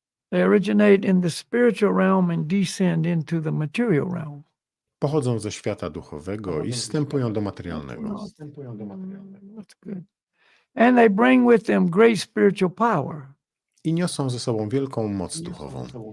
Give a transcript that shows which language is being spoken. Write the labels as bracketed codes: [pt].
[en] They originate in the spiritual realm and descend into the material realm. [pl] Pochodzą ze świata duchowego i wstępują do materialnego. [en] That's good. And they bring with them great spiritual power. [pl] I niosą ze sobą wielką moc duchową.